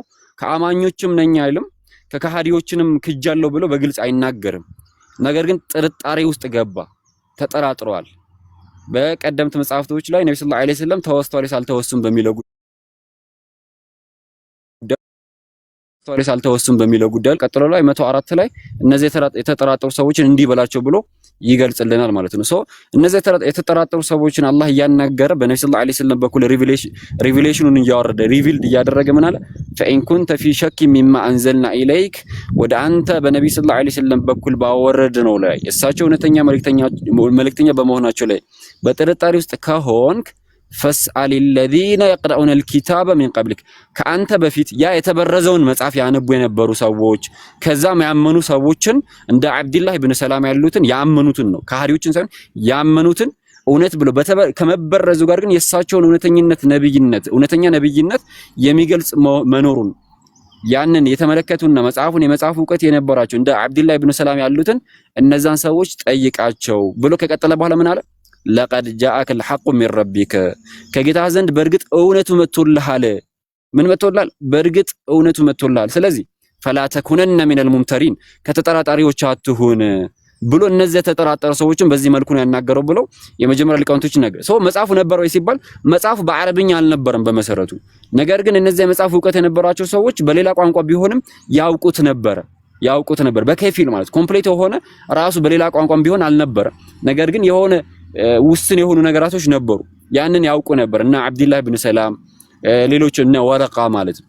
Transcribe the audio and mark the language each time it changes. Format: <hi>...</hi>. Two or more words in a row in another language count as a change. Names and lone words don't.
<am>ከአማኞችም ነኝ አይልም፣ ከካሃዲዎችንም ክጃለሁ ብሎ በግልጽ አይናገርም። ነገር ግን ጥርጣሬ ውስጥ ገባ፣ ተጠራጥረዋል። በቀደምት መጽሐፍቶች ላይ ነብዩ</am> <ar>صلى الله عليه وسلم</ar> <am>ተወስተዋል ሳልተወሱም በሚለው ጉዳይ ቀጥሎ ላይ 104 ላይ እነዚህ የተጠራጠሩ ሰዎችን እንዲህ በላቸው ብሎ ይገልጽልናል ማለት ነው። ሶ እነዚህ የተጠራጠሩ ሰዎችን አላህ እያናገረ በነብዩ</am> <ar>صلى الله عليه وسلم</ar> <am>በኩል ሪቪሌሽኑን እያወረደ ሪቪልድ እያደረገ ምን አለ?</am> <ar>فإن كنت في شك مما أنزلنا إليك</ar> <am>ወደ አንተ በነብዩ</am> <ar>صلى الله عليه وسلم</ar> <am>በኩል ባወረድ ነው ላይ እሳቸው እውነተኛ መልእክተኛ በመሆናቸው ላይ በጥርጣሬ ውስጥ ከሆንክ</am> <ar>فاسأل الذين يقرؤون الكتاب من قبلك</ar> <am>ከአንተ በፊት ያ የተበረዘውን መጽሐፍ ያነቡ የነበሩ ሰዎች ከዛም ያመኑ ሰዎችን እንደ አብዱላህ ኢብኑ ሰላም ያሉትን ያመኑትን ነው፣ ካህሪዎችን ሳይሆን ያመኑትን እውነት ብሎ ከመበረዙ ጋር ግን የእሳቸውን እውነተኛ ነብይነት የሚገልጽ መኖሩን ያንን የተመለከቱና የመጽሐፉ ዕውቀት የነበራቸው እንደ አብዱላህ ኢብኑ ሰላም ያሉትን እነዛን ሰዎች ጠይቃቸው ብሎ ከቀጠለ በኋላ ምን አለ?</am> <ar>لقد جاءك الحق من ربك</ar> <am>ከጌታ ዘንድ በርግጥ እውነቱ መጥቶልሃል። ምን መጥቶልሃል? በርግጥ እውነቱ መጥቶልሃል። ስለዚህ</am> <ar>فلا تكونن من الممترين</ar> <am>ከተጠራጣሪዎች አትሁን ብሎ እነዚህ የተጠራጠሩ ሰዎችን በዚህ መልኩ ነው ያናገረው ብለው የመጀመሪያ ሊቃውንቶች ነገር ሰው መጽሐፉ ነበር ወይ ሲባል መጽሐፉ በአረብኛ አልነበረም በመሰረቱ። ነገር ግን እነዚህ የመጽሐፉ ዕውቀት የነበራቸው ሰዎች በሌላ ቋንቋ ቢሆንም ያውቁት ነበር በከፊል ማለት ኮምፕሊት የሆነ ራሱ በሌላ ቋንቋም ቢሆን አልነበረ። ነገር ግን የሆነ ውስን የሆኑ ነገራቶች ነበሩ፣ ያንን ያውቁ ነበር እና አብዱላህ ኢብኑ ሰላም ሌሎች እና ወረቃ ማለት ነው።</am>